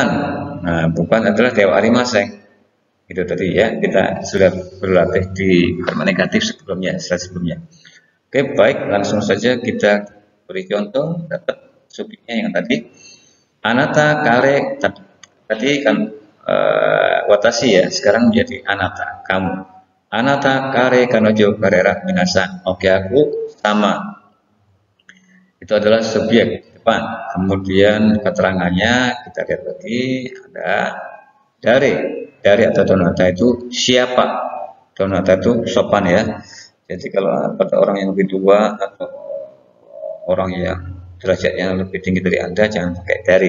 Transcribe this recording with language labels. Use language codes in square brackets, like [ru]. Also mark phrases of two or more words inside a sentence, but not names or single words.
[id] Nah, bukan adalah [ja] ではありません. [id] Itu tadi ya, kita sudah berlatih di kalimat negatif sebelumnya, slide sebelumnya. Oke, baik, langsung saja kita beri contoh. Dapat subjeknya yang tadi. [ja] あなた 彼 [id] tadi kan watashi ya, sekarang menjadi anata, kamu. [ja] あなた 彼 彼女 彼ら 皆さん. お客様. [id] Itu adalah subjek depan. Kemudian keterangannya kita lihat lagi ada dari atau donata itu siapa. Donata itu sopan ya. Jadi kalau pada orang yang lebih tua atau orang yang derajatnya lebih tinggi dari Anda jangan pakai dari.